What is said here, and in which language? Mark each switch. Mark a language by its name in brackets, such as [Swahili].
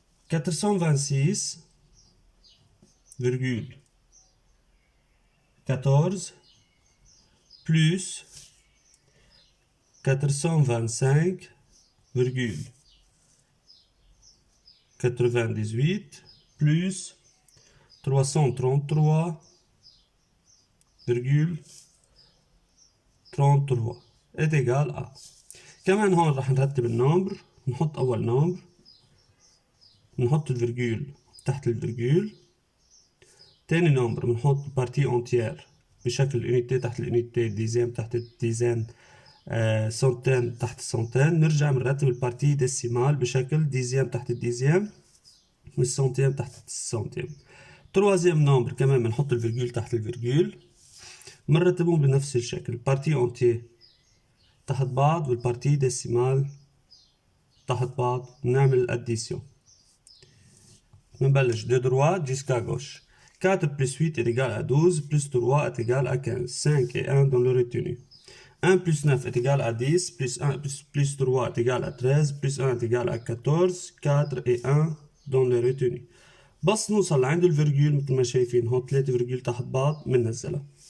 [French] 426,14 plus 425,98 plus 333,33 est égal à. [Arabic] كمان هون راح نرتب النمبر. نحط أول نمبر، نحط الفيرجول تحت الفيرجول. تاني نمبر بنحط بارتي انتيير بشكل unité تحت الunité, dixième تحت الديزان, centaine تحت السنتين. نرجع بنرتب البارتي ديسيمال بشكل dixième تحت الديزيام والسنتيم تحت السنتيم. troisième نمبر كمان بنحط الفيرجول تحت الفيرجول, بنرتبهم بنفس الشكل, البارتي اونتي تحت بعض والبارتي ديسيمال تحت بعض, بنعمل الاديسيون. بنبلش [French] de droite jusqu'à gauche. 4 plus 8 est égal à 12, plus 3 est égal à 15. 5 et 1 dans le retenu. 1 plus 9 est égal à 10, plus 3 est égal à 13, plus 1 est égal à 14, 4 et 1 dans le retenu. [Arabic] بس نوصل لعند الفيرجول مثل ما شايفين هون 3 فيرجول تحت بعض بننزلها.